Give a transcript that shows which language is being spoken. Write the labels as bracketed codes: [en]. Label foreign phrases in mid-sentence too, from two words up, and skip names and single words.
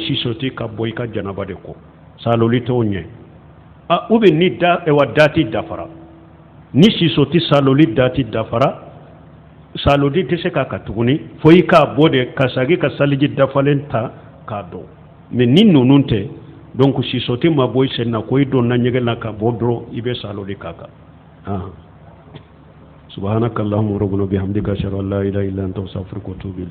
[bm] sisoti ka bɔ i ka janaba de kɔ saloli t'o ɲɛ [fr] ou bien [bm] ni dati dafara ni sisoti saloli dati dafara saloli tɛ se k'a kan tuguni fo i k'a bɔ de ka sagi ka saliji dafalen ta k'a dɔn mais ni ninnu tɛ donc sisoti ma bɔ i sen na ko i donna ɲɛgɛn na ka bɔ dɔrɔn i bɛ saloli k'a kan [ar] سبحانك اللهم ربنا بحمدك أشهد أن لا إله إلا أنت أستغفرك وأتوب إليك